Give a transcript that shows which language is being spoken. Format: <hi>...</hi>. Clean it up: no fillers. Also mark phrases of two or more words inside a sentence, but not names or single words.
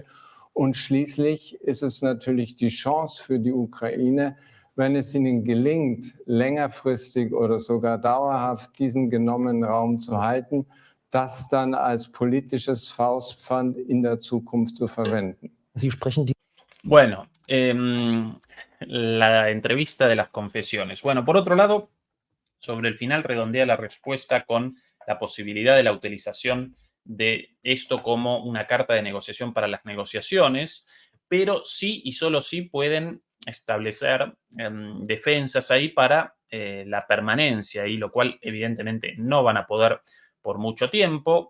<de>Und schließlich ist es natürlich die Chance für die Ukraine, wenn es ihnen gelingt, längerfristig oder sogar dauerhaft diesen genommenen Raum zu halten, das dann als politisches Faustpfand in der Zukunft zu verwenden. Sie sprechen die</de> <es>Bueno, la entrevista de las confesiones. Bueno, por otro lado, sobre el final redondea la respuesta con la posibilidad de la utilización de esto como una carta de negociación para las negociaciones, pero sí y solo sí pueden establecer defensas ahí para la permanencia, y lo cual evidentemente no van a poder por mucho tiempo.</es>